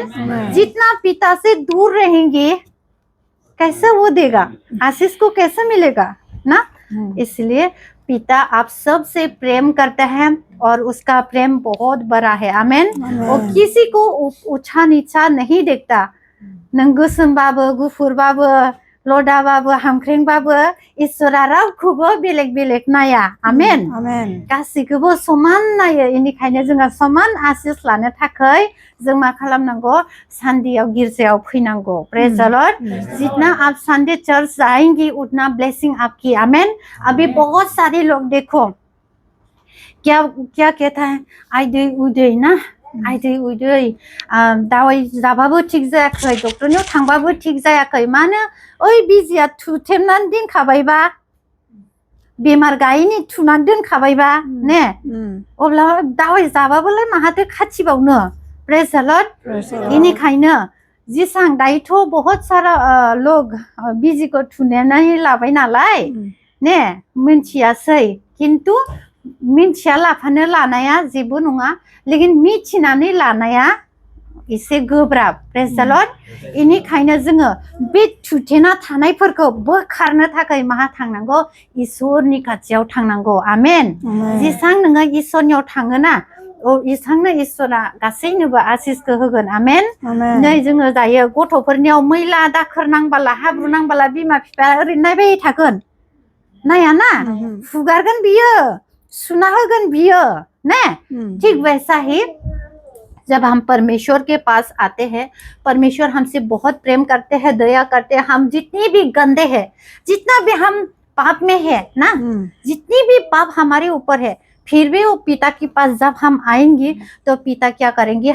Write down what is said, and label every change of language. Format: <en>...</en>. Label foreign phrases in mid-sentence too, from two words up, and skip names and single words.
<hi>जितना पिता से दूर रहेंगे, कैसे वो देगा आशीष को, कैसे मिलेगा ना। इसलिए पिता आप सब से प्रेम करता है और उसका प्रेम बहुत बड़ा है। आमेन। वो किसी को ऊंचा नीचा नहीं देखता।</hi> <brx>नों गोसोमबाबो, गुफुरबाबो, लदाबाबो, हामख्रेंबाबो इसोरा रावखौबो बेलेग बेलेग नाया। आमेन। Amen. गासैखौबो समान नायो। बेनिखायनो जोंहा समान आशीष लानो थाखाय जों मा खालामनांगौ? सानदेयाव गिर्जायाव फैनांगौ।</brx> <en>Praise the Lord.</en> <hi>जितना आप</hi> <en>Sunday church</en> <hi>जाएंगी उतना ब्लेसिंग आपकी। आमेन। अभी बहुत सारे लोग देखो क्या क्या कहता है,</hi> <brx>आइदै उदै ना, आइदै उदै, दावाइ जाबाबो थिग जायाखै, डक्टरनियाव थांबाबो थिग जायाखै। मानो? ओइ बिजिया थुथेमनानै दोनखाबायबा, बेमार गायैनि थुनानै दोनखाबायबा ने, अब्ला दावाइ जाबाबोलाय माहाथो खाथिबावनो।</brx> <en>Praise the Lord. Praise the Lord.</en> <brx>बेनिखायनो जेसां दायोथ'</brx> <hi>बहुत सारा लोग</hi> <brx>बिजिखौ थुनानै लाबाय नालाय ने, मिथियासै। खिन्थु मिथिया लाफानो लानाया जेबो नङा, लेकिन मिथिनानै लानाया एसे गोब्राब।</brx> <en>Praise the Lord.</en> <brx>बेनिखायनो जोङो बे थुथेना थानायफोरखौ बोखारनो थाखाय माहा थांनांगौ? इसोरनि खाथियाव थांनांगौ। आमेन। जेसां नोङो इसोरनियाव थाङोना, इसांनो इसोरा गासैनोबो आशीषखौ होगोन। आमेन। Amen. नै जोङो दायो गथ'फोरनियाव मैला दाखोर नांबाला, हाब्रु नांबाला बिमा बिफाया ओरैनो नायबाय थागोन? नाया ना। फुगारगोन बियो, सुना होगोन बियो ने।</brx> <hi>ठीक वैसा ही जब हम परमेश्वर के पास आते हैं, परमेश्वर हमसे बहुत प्रेम करते हैं, दया करते हैं। हम जितनी भी गंदे हैं, जितना भी हम पाप में है ना, जितनी भी पाप हमारे ऊपर है, फिर भी वो पिता के पास जब हम आएंगे तो पिता क्या करेंगे?</hi>